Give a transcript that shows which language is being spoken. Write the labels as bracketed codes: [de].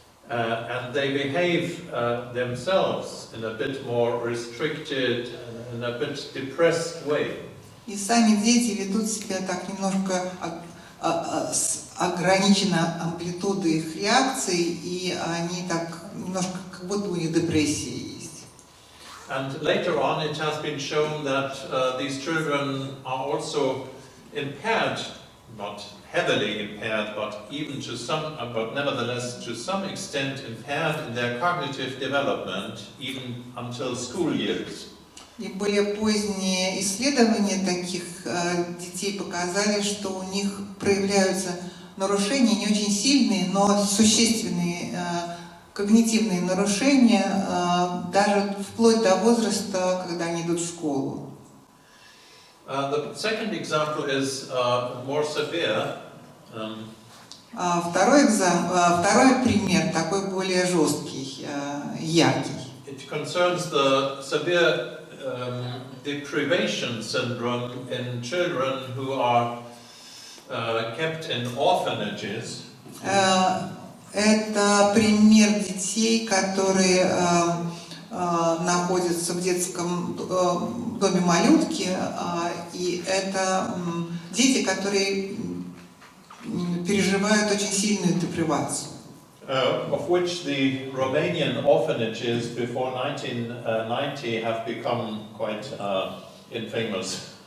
[en] And they behave themselves in a bit more restricted and a bit depressed way. [ru] И сами дети ведут себя так немножко с ограниченной амплитудой их реакций, и они так немножко, как будто у них депрессия есть. [en] And later on it has been shown that these children are also impaired, not heavily impaired, but even to some, but nevertheless to some extent impaired in their cognitive development, even until school years. [ru] И более поздние исследования таких детей показали, что у них проявляются нарушения не очень сильные, но существенные когнитивные нарушения, даже вплоть до возраста, когда они идут в школу. [en] The second example is more severe. [ru] Второй пример такой более жесткий, яркий. [en] It concerns the severe deprivation syndrome in children who are kept in orphanages. [ru] Это пример детей, которые находятся в детском доме малютки, и это дети, которые переживают очень сильную депривацию. [en] Of which the Romanian orphanages before 1990 have become quite infamous.